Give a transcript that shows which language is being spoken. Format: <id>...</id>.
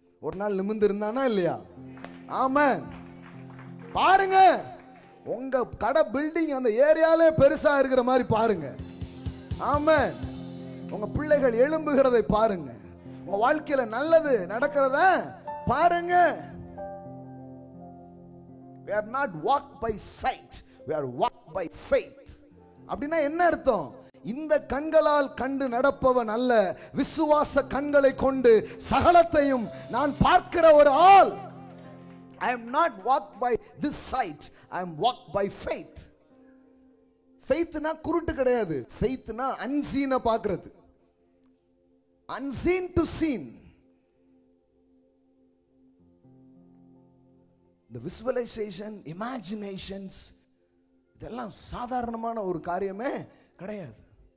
<ta>ஒரு நாள் நிமிர்ந்து இருந்தானா இல்லையா? ஆமென். பாருங்க, உங்க கடை பில்டிங் அந்த ஏரியாலே பெருசா இருக்கிற மாதிரி பாருங்க. ஆமென். உங்க பிள்ளைகள் எழும்புகிறதை பாருங்க, உங்க வாழ்க்கையில நல்லது நடக்கிறத பாருங்க.</ta> <en>We are not walked by sight, we are walked by faith.</en> <ta>அப்படின்னா என்ன அர்த்தம்? இந்த கண்களால் கண்டு நடப்பவன் அல்ல, விசுவாச கண்களை கொண்டு சகலத்தையும் நான் பார்க்கிற ஒரு ஆள்.</ta> <en>I am not walked by this sight, I am walked by faith.</en> <ta>faithனா குருட்டு கிடையாது. faithனா unseen பார்க்கிறது.</ta> <en>unseen to seen.</en> <ta>the visualization, imaginations, இதெல்லாம் சாதாரணமான ஒரு காரியமே கிடையாது.</ta>